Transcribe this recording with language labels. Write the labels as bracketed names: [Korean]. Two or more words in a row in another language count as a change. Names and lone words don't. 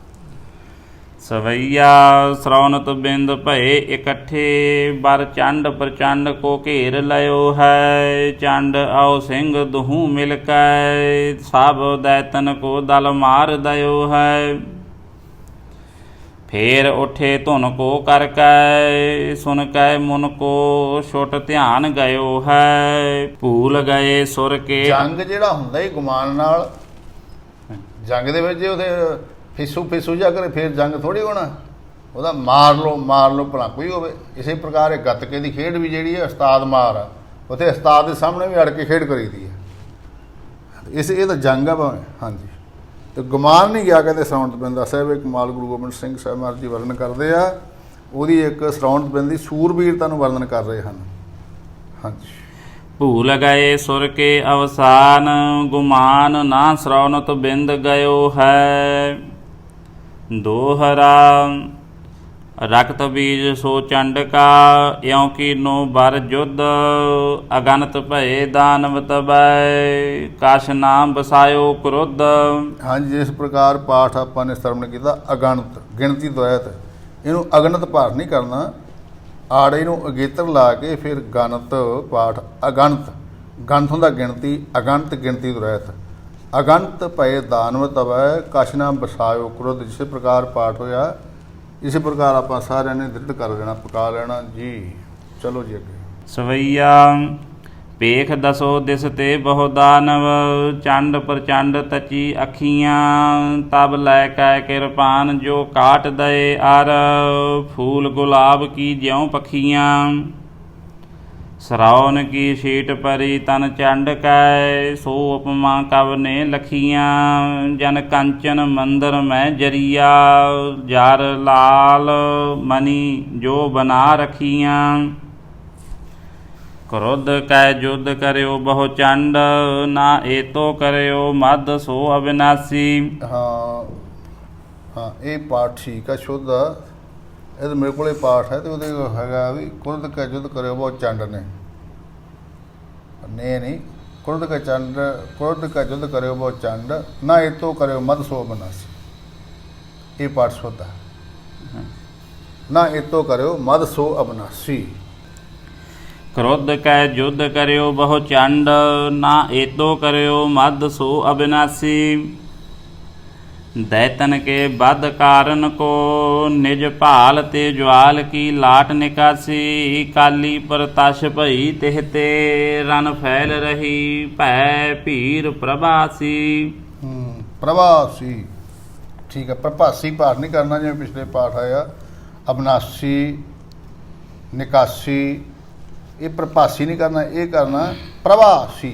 [Braj] सवैया श्रौनत बिंद भये इकट्ठे बर चंड प्रचंड को घेर लयो है चंड औ सिंह दुहू मिल कै सब दैतन को दल मार दयो है। फेर उठे धुन को कर कै सुन कै मुन को छुट ध्यान गयो है भूल गए सुर के। [Punjabi] ਜੰਗ ਜਿਹੜਾ ਹੁੰਦਾ ਹੀ ਗੁਮਾਨ ਨਾਲ, ਜੰਗ ਦੇ ਵਿੱਚ ਜੇ ਉਹਦੇ ਫਿਸੂ ਜਾ ਕਰੇ ਫਿਰ ਜੰਗ ਥੋੜੀ ਹੋਣਾ, ਉਹਦਾ ਮਾਰ ਲਓ ਭਲਾ ਕੋਈ ਹੋਵੇ। ਇਸੇ ਪ੍ਰਕਾਰ ਇਹ ਗੱਤਕੇ ਦੀ ਖੇਡ ਵੀ ਜਿਹੜੀ ਹੈ ਉਸਤਾਦ ਮਾਰ ਆ, ਉੱਥੇ ਉਸਤਾਦ ਦੇ ਸਾਹਮਣੇ ਵੀ ਅੜ ਕੇ ਖੇਡ ਕਰੀਦੀ ਹੈ। ਇਹ ਤਾਂ ਜੰਗ ਆ ਭਾਵੇਂ। ਹਾਂਜੀ। ਤੇ ਗੁਮਾਨ ਨਹੀਂ ਗਿਆ, ਕਹਿੰਦੇ ਸ਼੍ਰਵਣਤ ਬਿੰਦ ਦਾ ਸਾਹਿਬ ਇੱਕ ਕਮਾਲ ਗੁਰੂ ਗੋਬਿੰਦ ਸਿੰਘ ਸਾਹਿਬ ਮਹਾਰਾਜ ਜੀ ਵਰਣਨ ਕਰਦੇ ਆ, ਉਹਦੀ ਇੱਕ ਸ਼੍ਰਵਣਤ ਬਿੰਦ ਦੀ ਸੂਰਬੀਰਤਾ ਨੂੰ ਵਰਣਨ ਕਰ ਰਹੇ ਹਨ। ਹਾਂਜੀ। [Braj] भूल गए सुर के अवसान गुमान ना श्रवणत बिंद गयो है। दोहरा रक्त बीज सो चंड का यों की नो बर युद्ध अगनत भये दानव तबै कश नाम बसायो क्रोध। [Punjabi] ਹਾਂਜੀ, ਜਿਸ ਪ੍ਰਕਾਰ ਪਾਠ ਆਪਾਂ ਨੇ ਸਰਵਣ ਕੀਤਾ ਅਗਣਤ, ਗਿਣਤੀ ਦੁਆਇਤ, ਇਹਨੂੰ ਅਗਣਤ ਪਾਠ ਨਹੀਂ ਕਰਨਾ, ਆੜੇ ਨੂੰ ਅਗੇਤਰ ਲਾ ਕੇ ਫਿਰ ਗਣਤ ਪਾਠ ਅਗਣਤ, ਗਣਤ ਹੁੰਦਾ ਗਿਣਤੀ, ਅਗਣਤ ਗਿਣਤੀ ਦੁਆਇਤ। [Braj] ਅਗਣਤ ਭਏ ਦਾਨਵ ਤਵੈ ਕਛ ਨਾ ਬਸਾਇਓ ਕ੍ਰੋਧ। [Punjabi] ਜਿਸ ਪ੍ਰਕਾਰ ਪਾਠ ਹੋਇਆ ਇਸੇ ਪ੍ਰਕਾਰ ਆਪਾਂ ਸਾਰਿਆਂ ਨੇ ਦ੍ਰਿੜ ਕਰ ਲੈਣਾ, ਪਕਾ ਲੈਣਾ ਜੀ। ਚਲੋ ਜੀ ਅੱਗੇ। [Braj] ਸਵਈਆ पेख दसो दिस ते बहु दानव चंड प्रचंड तची अखियाँ तब लै कै किरपान जो काट दए अर फूल गुलाब की ज्यों पखियाँ। श्रवण की शीट परी तन चंड कै सो उपमा कव ने लखियाँ। जन कंचन मंदिर में जरिया जार लाल मणि जो बना रखियाँ। क्रोध कै युद्ध करो बहु चंड ना एतो करो मद सो अविनाशी। [Punjabi] ਹਾਂ ਇਹ ਪਾਠ ਠੀਕ ਆ, ਸ਼ੁੱਧ ਆ। ਇਹ ਮੇਰੇ ਕੋਲੇ ਪਾਠ ਹੈ ਤੇ ਉਹਦੇ ਹੈਗਾ ਵੀ [Braj] ਕੁਰਦ ਕੈ ਯੁੱਧ ਕਰਿਓ ਬਹੁਤ ਚੰਡ [Punjabi] ਨੇ ਨਹੀਂ [Braj] ਕੁਰਦ ਕੈ ਯੁੱਧ ਕਰਿਓ ਬਹੁਤ ਚੰਡ ਨਾ ਇਤੋਂ ਕਰਿਓ ਮਦ ਸੋ ਅਬਨਾਸੀ। [Punjabi] ਇਹ ਪਾਠ ਸ਼ੁੱਧ ਆ। [Braj] ਨਾ ਇਤੋਂ ਕਰਿਓ ਮਦ ਸੋ ਅਬਨਾਸੀ। क्रोध कै युद्ध करो बहु चंड ना एतो करो मद सो अविनाशी। दैतन के बद कारण को निज भाल ते ज्वाल की लाट निकासी। काली पर तश भई तिहते रन फैल रही भै भीर प्रभासी। [Punjabi] ਪ੍ਰਭਾਸੀ ਠੀਕ ਹੈ। ਪ੍ਰਭਾਸੀ ਪਾਠ ਨਹੀਂ ਕਰਨਾ ਜਿਵੇਂ ਪਿਛਲੇ ਪਾਠ ਆਇਆ ਅਬਿਨਾਸੀ ਨਿਕਾਸੀ। ਇਹ ਪ੍ਰਭਾਸੀ ਨਹੀਂ ਕਰਨਾ, ਇਹ ਕਰਨਾ ਪ੍ਰਭਾਸੀ।